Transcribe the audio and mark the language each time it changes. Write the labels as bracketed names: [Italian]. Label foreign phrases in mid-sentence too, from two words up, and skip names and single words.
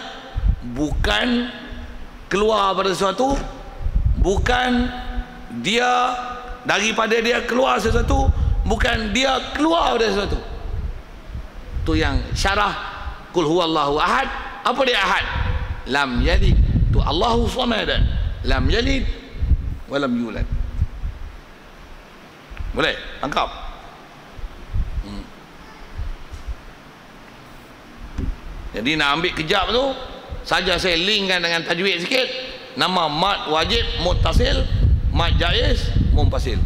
[Malay] Bukan keluar pada sesuatu, bukan dia daripada dia keluar sesuatu, bukan dia keluar dari sesuatu. Tu yang syarah [Arabic] قل هو الله أحد. [Malay] Apa dia ahad? [Arabic] لم يلد. [Malay] Tu [Arabic] الله صمد. لم يلد ولم يولد. [Malay] Boleh? Tangkap? Jadi nak ambil kejap tu, saja saya linkkan dengan tajwid sikit. Nama mad wajib muttasil, mad jaiz munfasil.